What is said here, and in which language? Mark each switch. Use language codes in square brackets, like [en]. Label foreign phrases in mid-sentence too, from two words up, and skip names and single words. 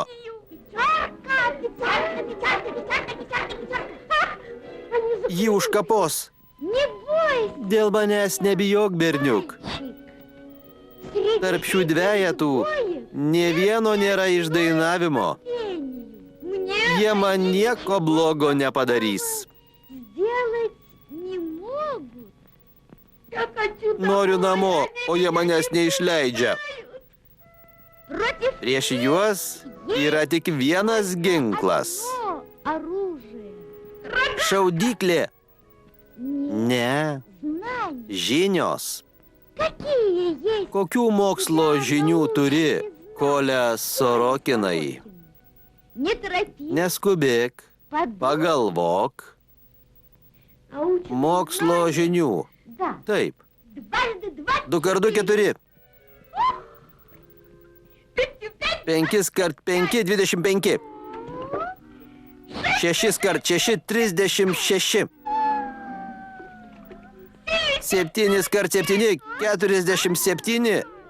[ru] пятерка. Пятерка, пятерка, пятерка, пятерка, пятерка. Ах, они за- [lt] Jį užkapos. [ru] Не бойся. [lt] Dėl manęs nebijok, berniuk. [ru] Среди [lt] Tarp šių dvejetų [ru] двоих [lt] nė vieno nėra iš dainavimo. [ru] пению. Мне [lt] Jie man nieko blogo nepadarys. [ru] сделать не могут. Я хочу [lt] Noriu [ru] домой, [lt] namo, [ru] они [lt] o jie [ru] меня [lt] manęs [ru] не [lt] neišleidžia. [ru] пускают. Против [lt] Prieš juos yra tik vienas ginklas. [ru] одно оружие. [lt] Šaudyklė. [ru] Не [lt] Ne, [ru] знаю, [lt] žinios. [ru] какие есть. [lt] Kokių mokslo žinių turi, Kolia Sorokinai? [ru] Не торопись, [lt] Neskubėk, [ru] подумай. [lt] pagalvok. [ru] А учат [lt] Mokslo [ru] знать. [lt] žinių. [ru] Да, [lt] Taip, [ru] дважды два. [lt] 2 kart 2 4. 5 kart 5 25. 6 kart 6 – 36. 7 kart 7 – 47.